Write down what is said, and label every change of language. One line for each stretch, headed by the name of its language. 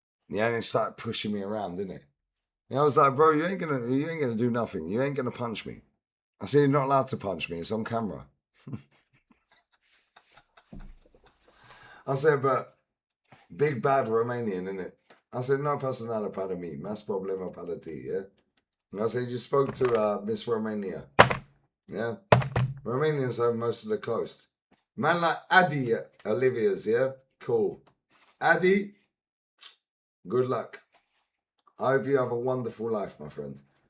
English: Yeah, and he started pushing me around, didn't he? And I was like, bro, you ain't gonna do nothing. You ain't gonna punch me. I said, you're not allowed to punch me. It's on camera. I said, but big bad Romanian, innit?
Spanish: I said, no pasa nada para mí, más problema para ti, yeah?
English: And I said, you spoke to Miss Romania, yeah? Romanians own most of the coast. Man like Addy Olivia's, yeah? Cool. Addy, good luck. I hope you have a wonderful life, my friend.